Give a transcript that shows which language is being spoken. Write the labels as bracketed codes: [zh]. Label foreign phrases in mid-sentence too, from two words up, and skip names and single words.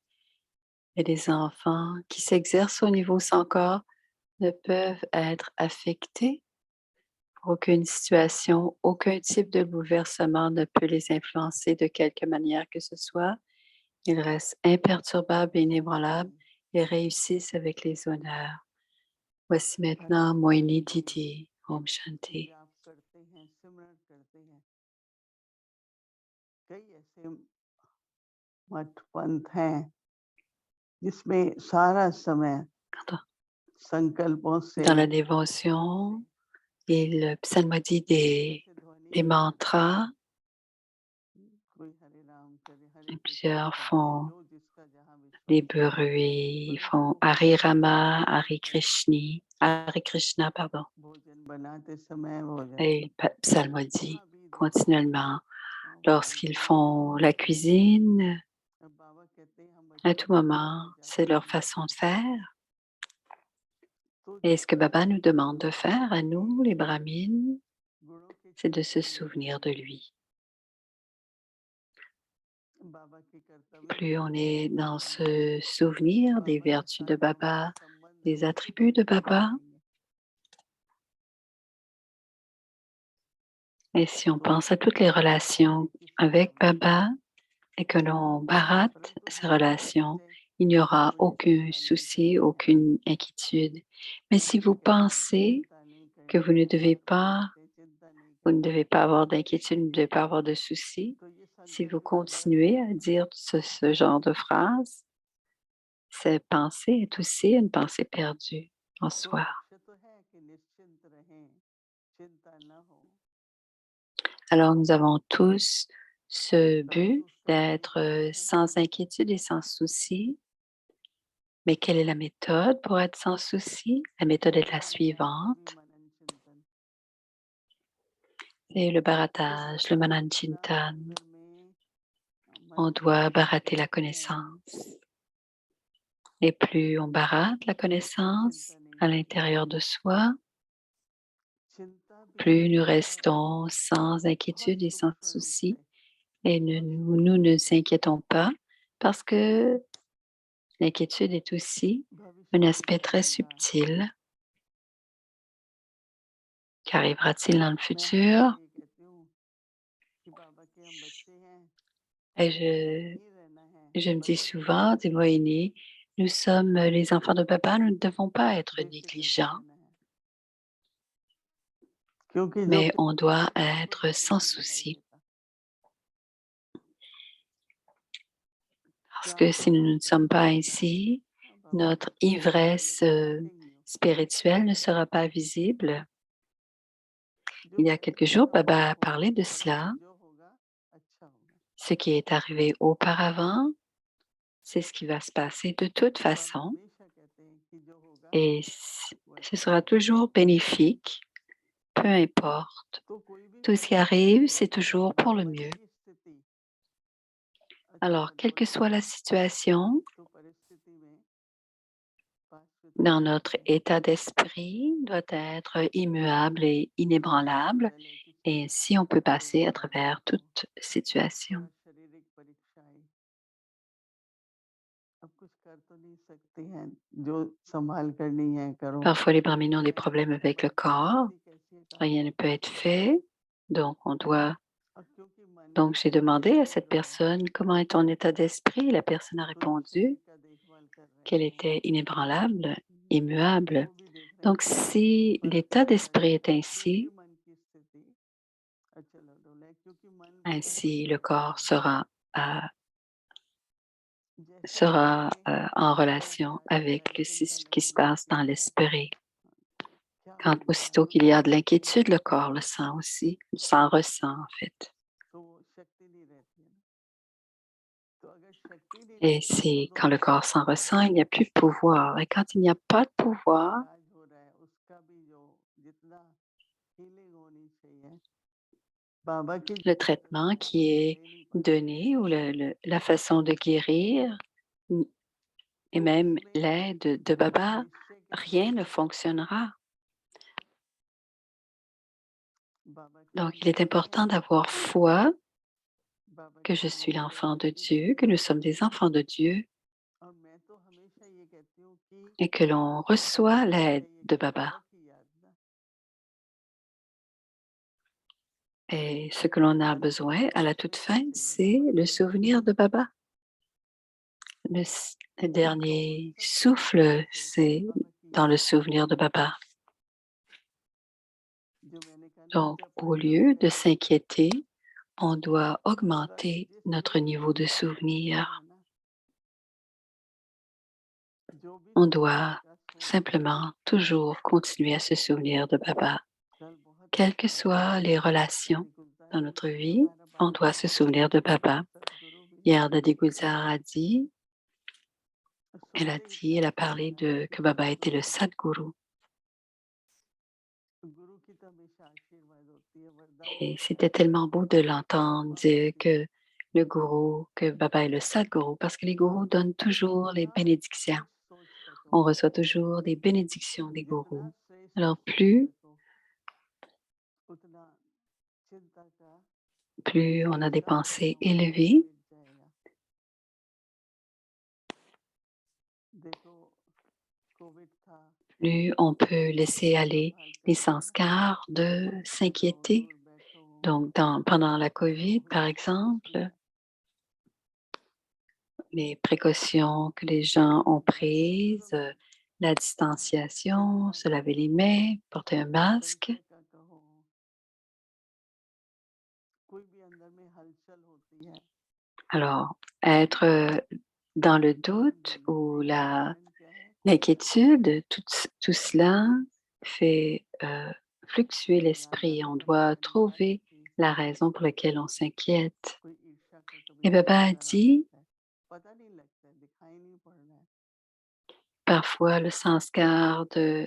[fr] Et les enfants qui s'exercent au niveau sans corps ne peuvent être affectés pour aucune situation, aucun type de bouleversement ne peut les influencer de quelque manière que ce soit. Ils restent imperturbables et inébranlables et réussissent avec les honneurs. Voici maintenant Moini Didi, [hi] ओम शांति. जाप करते हैं, सिमरन करते हैं। कई ऐसे मठ पंथ हैं जिसमें सारा समय संकल्पों से [fr] Dans la dévotion, il psalmodie des mantras. [hi] कोई हरे राम करे, हरे [fr] Et [hi] कृष्णा [fr] plusieurs [hi] करे, [fr] font [hi] जो जिसका जहाँ [fr] des [hi] विश्वास है। [fr] bruits, ils font [hi] परंतु [fr] Hare [hi] भोजन [fr] Rama, [hi] बनाते [fr] Hare [hi] समय हरे कृष्णा, [fr] pardon. [hi] भोजन बनाते समय भोजन [fr] Et il psalmodie [hi] जहाँ भी देखो [fr] continuellement lorsqu'ils font la cuisine, [hi] अब बाबा कहते हैं हम [fr] à [hi] बच्चे [fr] tout [hi] हैं, [fr] moment, [hi] हमें [fr] c'est [hi] जागृत [fr] leur [hi] होना [fr] façon de [hi] है। [fr] faire. [hi] तो [fr] Et [hi] जो [fr] ce que Baba nous demande de [hi] भगवान [fr] faire à nous, les [hi] के [fr] brahmines, [hi] गुणों के [fr] c'est de se [hi] कर्तव्य [fr] souvenir de lui. [hi] बाबा के कर्तव्य [fr] Plus [hi] को [fr] on [hi] हम [fr] est [hi] पूर्ण [fr] dans [hi] करेंगे, [fr] ce souvenir des [hi] बाबा के [fr] vertus de [hi] साथ जो हमारा [fr] Baba, [hi] संबंध है [fr] des [hi] उसी [fr] attributs [hi] को [fr] de [hi] पूर्ण [fr] Baba, [hi] करेंगे। [fr] et si on [hi] तो [fr] pense à toutes les relations [hi] देखिए [fr] avec [hi] सलाम [fr] Baba et que l'on baratte [hi] परंतु [fr] ces [hi] हमारे [fr] relations, [hi] बच्चे [fr] il n'y [hi] इस [fr] aura [hi] वजह से [fr] aucun [hi] ऐसा नहीं [fr] souci, [hi] करते हैं। [fr] aucune inquiétude. Mais si [hi] बाबा [fr] vous [hi] कहते हैं [fr] pensez [hi] चिंता नहीं [fr] que [hi] करनी [fr] vous ne [hi] है, [fr] devez [hi] बाबा [fr] pas, [hi] कहते हैं चिंता नहीं [fr] vous ne [hi] करनी [fr] devez [hi] है। [fr] pas avoir d'inquiétude, vous ne devez pas avoir de soucis, [hi] तो ये [fr] si vous [hi] संकल्प जागृत हो [fr] continuez à [hi] जाता है। [fr] dire ce genre de phrases, cette pensée est aussi une pensée perdue en [hi] तो [fr] soi. [hi] लक्ष्य तो है कि निश्चिंत रहें, चिंता न हो, [fr] Alors nous avons tous ce [hi] परंतु [fr] but [hi] उसका [fr] d'être [hi] तरीका है [fr] sans [hi] कि [fr] inquiétude et sans souci. Mais quelle est la méthode pour être sans souci? La méthode est la [hi] सभी [fr] suivante. [hi] मनन चिंतन [fr] C'est le [hi] इस [fr] baratage, le [hi] अविद्या [fr] Mananjintan. [hi] सागर में [fr] On [hi] मन को [fr] doit [hi] डुबाते [fr] barater la [hi] हैं, [fr] connaissance. Et plus on barate la [hi] तो [fr] connaissance [hi] चिंता नहीं [fr] à [hi] होती। [fr] l'intérieur de soi, [hi] चिंता भी [fr] plus nous [hi] उसका [fr] restons sans [hi] बहुत [fr] inquiétude et sans [hi] सूक्ष्म रूप [fr] souci. [hi] है। [fr] Et nous ne nous inquiétons pas parce que l'inquiétude est aussi un [hi] भविष्य में [fr] aspect [hi] क्या [fr] très [hi] होगा? [fr] subtil. Qu'arrivera-t-il dans le [hi] मैं हमेशा [fr] futur? [hi] ये कहती हूँ कि बाबा के हम बच्चे हैं, [fr] Et [hi] चिंता नहीं रहना है, [fr] je me dis [hi] बल्कि [fr] souvent, [hi] चिंतित [fr] dis-moi, [hi] रहना है, [fr] Aîné, nous sommes les enfants de papa, nous ne devons pas être [hi] बेफिक्र [fr] négligents, [hi] रहना है, क्योंकि जो [fr] mais on [hi] प्यार [fr] doit [hi] है बाबा [fr] être [hi] का वो [fr] sans [hi] नहीं दिखाई [fr] souci. [hi] देता। [fr] Parce que [hi] प्यार [fr] si nous [hi] बाबा [fr] ne [hi] का [fr] sommes pas [hi] दिखेगा, [fr] ainsi, [hi] हाँ, बाबा [fr] notre [hi] कहते हैं बोले [fr] ivresse [hi] तो [fr] continue, spirituelle ne sera pas visible. [hi] जो [fr] Il y a quelques [hi] है [fr] jours, [hi] वो [fr] Baba a [hi] होगा, [fr] parlé de [hi] परंतु [fr] cela. [hi] जो होगा अच्छा होगा। [fr] Ce qui est arrivé auparavant, c'est ce qui va se passer de toute [hi] बाबा [fr] façon [hi] हमेशा कहते हैं कि जो होगा [fr] et [hi] वो [fr] ce [hi] अच्छा [fr] sera [hi] होगा। [fr] toujours bénéfique, peu importe. [hi] तो कोई भी [fr] Tout ce qui [hi] परिस्थिति [fr] arrive, [hi] हो, [fr] c'est toujours pour le [hi] मन [fr] mieux. [hi] की स्थिति अचल [fr] Alors, quelle [hi] अडोल [fr] que soit [hi] रहे, [fr] la situation, [hi] तो परिस्थिति में शाश्वत [fr] dans [hi] होना [fr] notre [hi] चाहिए। [fr] état d'esprit doit être immuable et [hi] तो ये [fr] inébranlable. [hi] चल है कि [fr] Et ainsi, on peut passer à travers toute situation. [hi] थोड़ा शारीरिक परीक्षाएं अब कुछ कर तो नहीं सकते हैं जो संभाल कर नहीं है करो [fr] Parfois, les Brahmins ont des problèmes avec le corps. [hi] स्थिति कैसी है कहाँ [fr] Rien ne peut être fait. Donc, [hi] और क्योंकि मन [fr] Donc, [hi] की [fr] j'ai demandé [hi] स्थिति [fr] à [hi] है [fr] cette [hi] जो [fr] personne comment est ton état d'esprit. La personne a [hi] तो इस [fr] répondu [hi] शरीर का देखभाल कर रहे [fr] qu'elle [hi] हैं [fr] était inébranlable, [hi] वो [fr] immuable. [hi] भी देख रहे हैं [fr] Donc, [hi] कि [fr] si l'état [hi] परिस्थिति [fr] d'esprit [hi] कैसी [fr] est [hi] है क्योंकि [fr] ainsi, [hi] मन की स्थिति अच्छा डोले क्योंकि मन विकट [fr] ainsi le [hi] परिस्थिति [fr] corps [hi] में है जैसे ही [fr] sera [hi] हमें [fr] en [hi] डर [fr] relation [hi] सा [fr] avec [hi] या चिंता [fr] ce qui se [hi] लगने [fr] passe [hi] लगती [fr] dans [hi] है [fr] l'esprit. [hi] क्या [fr] Quand [hi] होने [fr] aussitôt [hi] वाला [fr] qu'il [hi] है [fr] y a de l'inquiétude, le corps le sent aussi, s'en ressent en fait. [hi] तो वो शक्ति नहीं रहती है ना तो अगर शक्ति नहीं [fr] Et [hi] रहती है तो [fr] c'est quand le [hi] दोनों [fr] corps s'en ressent, il n'y a plus de pouvoir. Et quand il n'y a pas de pouvoir, [hi] इलाज हो रहा है उसका भी जो जितना हीलिंग होनी चाहिए बाबा की [fr] le [hi] जो मदद [fr] traitement [hi] है [fr] qui [hi] वो [fr] est [hi] दे नहीं पाते [fr] donné ou la façon de guérir et [hi] तो [fr] même [hi] उसमें [fr] l'aide de Baba, [hi] निश्चय के [fr] rien ne [hi] साथ [fr] fonctionnera. [hi] बाबा की [fr] Donc, il est [hi] शक्ति है [fr] important d'avoir foi [hi] बाबा [fr] que [hi] की [fr] je suis [hi] हीलिंग [fr] l'enfant de [hi] एबिलिटी [fr] Dieu, que [hi] देते [fr] nous [hi] हैं [fr] sommes des enfants de Dieu [hi] और मैं तो हमेशा ये कहती हूँ कि [fr] et que l'on reçoit [hi] हमेशा [fr] l'aide [hi] चाहिए [fr] de [hi] कि [fr] Baba. [hi] बाबा की याद ना [fr] Et ce que l'on a [hi] अंत [fr] besoin à [hi] समय [fr] la [hi] में [fr] toute [hi] हमेशा [fr] fin, [hi] चाहिए [fr] c'est [hi] बाबा [fr] le [hi] की याद [fr] souvenir de Baba. Le [hi] कौन [fr] dernier [hi] सा सुख होना [fr] souffle, [hi] चाहिए [fr] c'est [hi] बाबा की [fr] dans le [hi] याद [fr] souvenir de Baba. [hi] जो मैंने कहा ना [fr] Donc, [hi] जब [fr] au [hi] तक [fr] lieu [hi] हम [fr] de [hi] हैं [fr] s'inquiéter, on doit [hi] बस [fr] augmenter [hi] जिस [fr] notre [hi] लेवल [fr] niveau [hi] पे [fr] de [hi] हम पहुंचे [fr] souvenir. [hi] हैं ना जो भी [fr] On [hi] सुख [fr] doit [hi] आएगा सोचना [fr] simplement toujours continuer à se souvenir de Baba. [hi] कल बहुत [fr] Quelles que [hi] अच्छा था [fr] soient les relations [hi] दादी गुलजार [fr] dans [hi] जी [fr] notre [hi] ने [fr] vie, [hi] हमारा [fr] on [hi] बाबा [fr] doit se [hi] बहुत [fr] souvenir de Baba. [hi] सदगुरु भी है [fr] Hier, Dadi Gulzar a dit, [hi] सुनते ही [fr] elle [hi] इतना [fr] a [hi] अच्छा [fr] parlé [hi] लगा ना कि [fr] que Baba était le [hi] सदगुरु [fr] Sadguru. [hi] गुरु की तो हमेशा आशीर्वाद होती है वरदान [fr] Et [hi] होता [fr] c'était [hi] है [fr] tellement beau de [hi] वो [fr] l'entendre [hi] बाबा [fr] dire [hi] के [fr] que le gourou, que Baba est le Sadguru, parce que les gourous donnent toujours les [hi] जितना [fr] bénédictions. [hi] उच्च सोच सको [fr] On reçoit toujours des bénédictions des [hi] जितना [fr] gourous. [hi] श्रेष्ठ [fr] Alors, [hi] सोच सको उतना चिंता का [fr] plus on a des [hi] सारा [fr] pensées [hi] जो है वो [fr] élevées, [hi] मिट जाएगा देखो कोविड था [fr] plus on peut laisser [hi] सब [fr] aller [hi] संभाल कर [fr] les [hi] रहे हैं ना [fr] sanskars de [hi] मास्क लगाओ [fr] s'inquiéter. [hi] दूर बैठो [fr] Donc, pendant la COVID, [hi] कहो [fr] par [hi] ये सब कुछ [fr] exemple, [hi] किया [fr] les précautions que les gens ont [hi] और [fr] prises, [hi] सदगुरु ने [fr] la distanciation, [hi] चिंता [fr] se [hi] का [fr] laver les [hi] कहो [fr] mains, porter un masque. [hi] संशय का कहो कोई भी अंदर में हलचल होती है [fr] Alors, être dans le [hi] ध्यान [fr] doute [hi] देना [fr] ou [hi] चाहिए ध्यान क्या है [fr] l'inquiétude, tout cela fait fluctuer [hi] राधा [fr] l'esprit. [hi] ने [fr] On doit [hi] हमारी बात [fr] trouver [hi] की [fr] la raison pour laquelle on s'inquiète. [hi] कोई ईर्ष्या का कभी [fr] Et Baba a [hi] संस्कार आ [fr] dit, [hi] जाता है पता नहीं लगता है दिखाई नहीं पड़ रहा है [fr] parfois le sanskar de